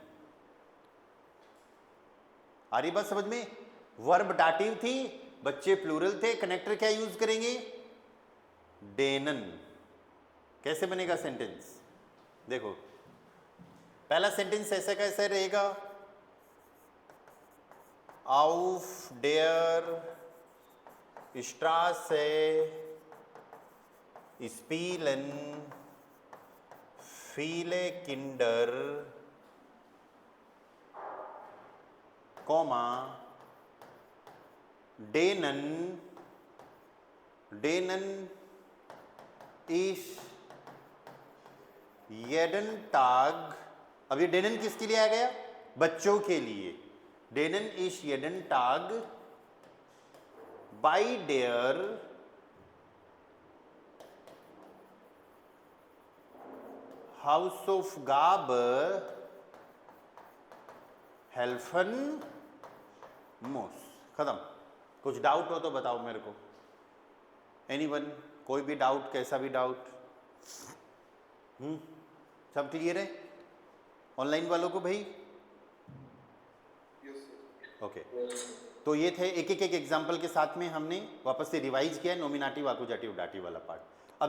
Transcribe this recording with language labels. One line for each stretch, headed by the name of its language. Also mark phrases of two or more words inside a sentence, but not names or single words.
Hindi: आ रही बात समझ में?
German: Verb Dativ
Hindi: थी, बच्चे प्लूरल थे, कनेक्टर क्या यूज करेंगे डेनन। कैसे बनेगा सेंटेंस? देखो पहला सेंटेंस ऐसा कैसे रहेगा,
German: auf der Straße spielen viele Kinder, denen ist jeden Tag,
Hindi: अब ये डेनन किसके लिए आ गया? बच्चों के लिए।
German: denen ist jeden Tag bei der Hausaufgabe helfen muss.
Hindi: खत्म। कुछ डाउट हो तो बताओ मेरे को। एनीवन? कोई भी डाउट, कैसा भी डाउट? सब क्लियर है ऑनलाइन वालों को भाई? ओके तो ये थे एक एक एग्जाम्पल के साथ में हमने वापस से रिवाइज किया
German: Nominativ Akkusativ Dativ
Hindi: वाला पार्ट।